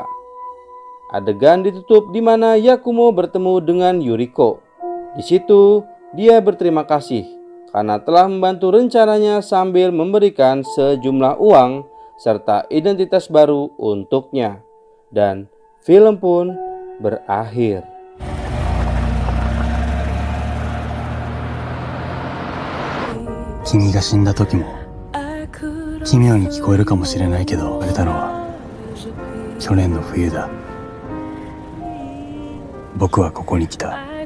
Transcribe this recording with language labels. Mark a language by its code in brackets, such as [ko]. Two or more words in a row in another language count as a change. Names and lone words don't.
[id] Adegan ditutup di mana Yakumo bertemu dengan Yuriko. Di situ dia berterima kasih karena telah membantu rencananya sambil memberikan sejumlah uang serta identitas baru untuknya. Dan film pun berakhir. [ja] 君が死んだ時も奇妙に聞こえるかもしれないけど、言われたのは去年の冬だ。僕はここに来た。